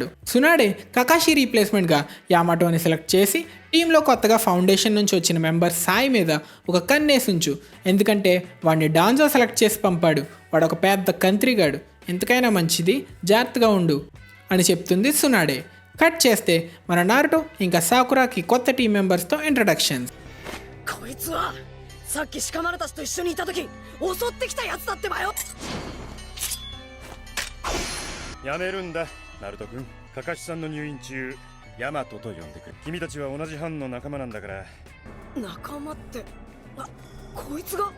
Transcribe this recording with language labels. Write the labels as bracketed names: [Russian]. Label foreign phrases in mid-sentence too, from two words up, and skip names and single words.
[Telugu] సునాడే కకాషి రీప్లేస్మెంట్గా యామాటోని సెలెక్ట్ చేసి టీంలో కొత్తగా ఫౌండేషన్ నుంచి వచ్చిన మెంబర్ సాయి మీద ఒక కన్నేసి ఉంచు, ఎందుకంటే వాడిని డాన్జో సెలెక్ట్ చేసి పంపాడు, వాడు ఒక పెద్ద కంత్రిగాడు, ఎంతకైనా మంచిది జాగ్రత్తగా ఉండు అని చెప్తుంది సునాడే. కట్ చేస్తే మన నారుటో ఇంకా సాకురాకి కొత్త [English] team members introductions. [Japanese] こいつはさっき鹿丸たちと一緒にいた時襲ってきたやつだってばよ。やめるんだナルト君。カカシさんの入院中ヤマトと呼んでくる。君たちは同じ班の仲間なんだから。仲間ってこいつが。